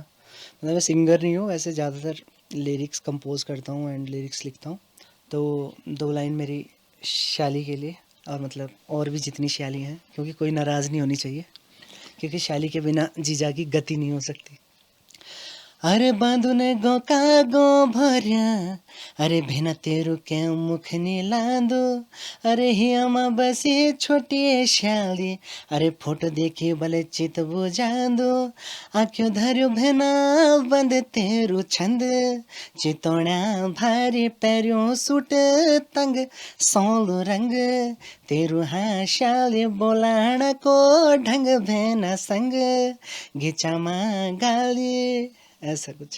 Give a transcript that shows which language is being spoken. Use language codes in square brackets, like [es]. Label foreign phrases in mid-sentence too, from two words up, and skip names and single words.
[hi] मतलब मैं सिंगर नहीं हूँ, वैसे ज़्यादातर लिरिक्स कंपोज करता हूँ एंड लिरिक्स लिखता हूँ। तो 2 लाइन मेरी शाली के लिए, और मतलब और भी जितनी शाली हैं, क्योंकि कोई नाराज़ नहीं होनी चाहिए, क्योंकि शाली के बिना जीजा की गति नहीं हो सकती। [gbm] अरे बाँधुने गौका गो भर्या अरे भिना तेरो क्या मुख नि लाँदो अरे हियामा बसी छोटी श्याली अरे फोटो देखि बले चित बुझाँदो आँख्यो धर्यो भेना बंद तेरो छंद चितौना भारी पैर्यो सूट तंग सौलो रंग तेरो हाँस्याले बोलाणको ढंग भेना संग घिचामा गाली [hi] ऐसा कुछ है।